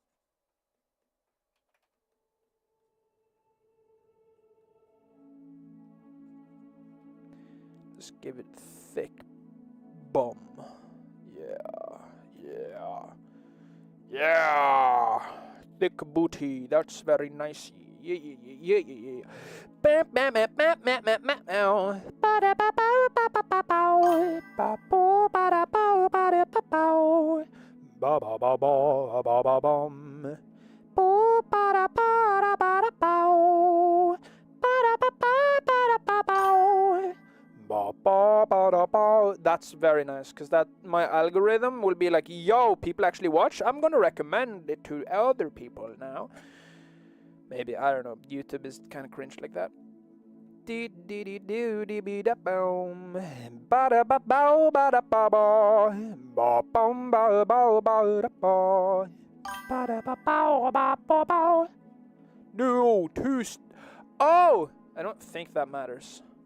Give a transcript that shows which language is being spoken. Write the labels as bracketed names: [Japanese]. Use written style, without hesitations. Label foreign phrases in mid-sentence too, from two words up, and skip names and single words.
[English] Just give it thick bum. Yeah. Thick booty. That's very nice. Yeah. Bam bam bam bam bam bam bam. Ba da ba ba ba ba ba ba. Ba bo ba da ba ba da ba ba. Ba ba ba ba ba ba bum. Bo ba da ba da ba da ba. Ba da ba ba ba da ba ba. Ba ba ba da ba. That's very nice, because that my algorithm will be like, yo, people actually watch. I'm gonna recommend it to other people now. Maybe, I don't know. YouTube is kind of cringe like that. No, oh, I don't think that matters.